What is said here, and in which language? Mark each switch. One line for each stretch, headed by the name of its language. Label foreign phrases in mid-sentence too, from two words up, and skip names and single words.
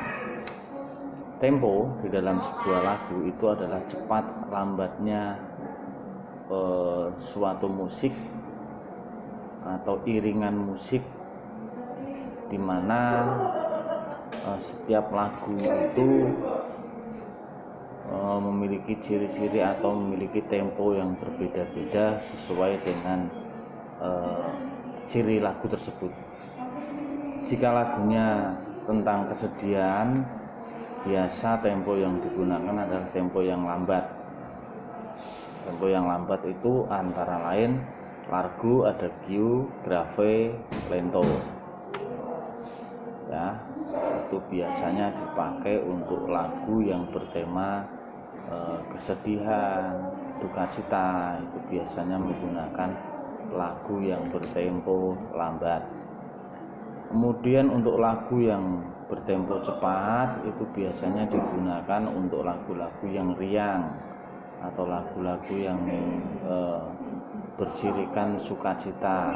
Indonesian: Tempo di dalam sebuah lagu itu adalah cepat lambatnya suatu musik atau iringan musik, di mana setiap lagu itu memiliki ciri-ciri atau memiliki tempo yang berbeda-beda sesuai dengan ciri lagu tersebut. Jika lagunya tentang kesedihan, biasa tempo yang digunakan adalah tempo yang lambat. Tempo yang lambat itu antara lain largo, adagio, grave, lento. Ya, itu biasanya dipakai untuk lagu yang bertema kesedihan, duka cita. Itu biasanya menggunakan lagu yang bertempo lambat. Kemudian untuk lagu yang bertempo cepat itu biasanya digunakan untuk lagu-lagu yang riang atau lagu-lagu yang bercirikan sukacita.